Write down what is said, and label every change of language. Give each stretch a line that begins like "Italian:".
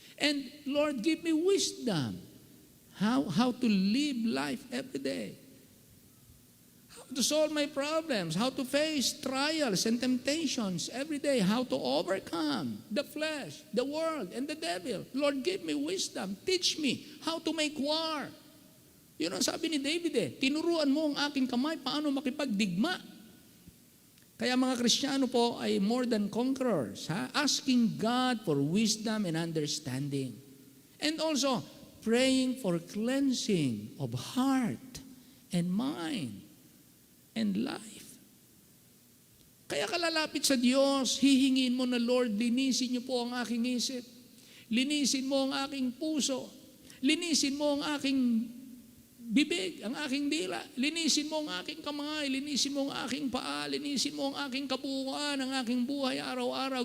English: And Lord, give me wisdom. How to live life every day. To solve my problems, how to face trials and temptations every day, how to overcome the flesh, the world, and the devil. Lord, give me wisdom. Teach me how to make war.
Filipino: Yun ang sabi ni David eh, tinuruan mo ang aking kamay paano makipagdigma. Kaya mga Kristiyano po ay
English: more than conquerors, asking God for wisdom and understanding. And also, praying for cleansing of heart and mind and life.
Filipino: Kaya kalalapit sa Diyos, hihingin mo na, Lord, linisin niyo po ang aking isip. Linisin mo ang aking puso. Linisin mo ang aking bibig, ang aking dila. Linisin mo ang aking kamay. Linisin mo ang aking paa. Linisin mo ang aking kabuuan, ang aking buhay araw-araw.